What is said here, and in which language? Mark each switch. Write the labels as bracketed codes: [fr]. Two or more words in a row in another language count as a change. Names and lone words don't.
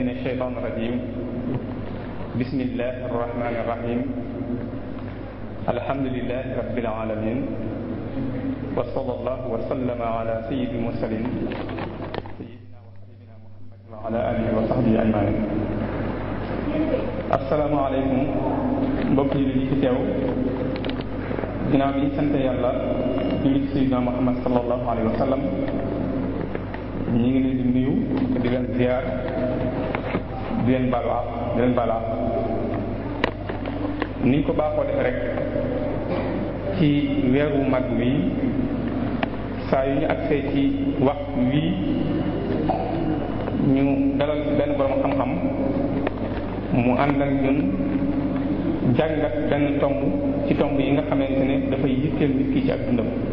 [ar] الشيطان الرجيم بسم الله الرحمن الرحيم الحمد لله رب العالمين وصلى الله وسلم على سيد المرسلين سيدنا وحبيبنا محمد وعلى آله وصحبه أجمعين السلام عليكم [wo] mbokk yi di fi teew ginnaaw bi ñu sant yàlla julli ci Seydina Muhammad [ar] صلى الله عليه وسلم [wo] ñu ngi leen di nuyu di leen ziar di leen balaax ni ñu ko baaxoo defe rek ci weeru mag wi saa yu ñu agsee ci waxtu wi ñu dalal benn borom xam-xam mu ànd ak ñun jàngat benn tomb ci tomb yi nga xamante ne dafay yitteel nit ki ci ak dundam.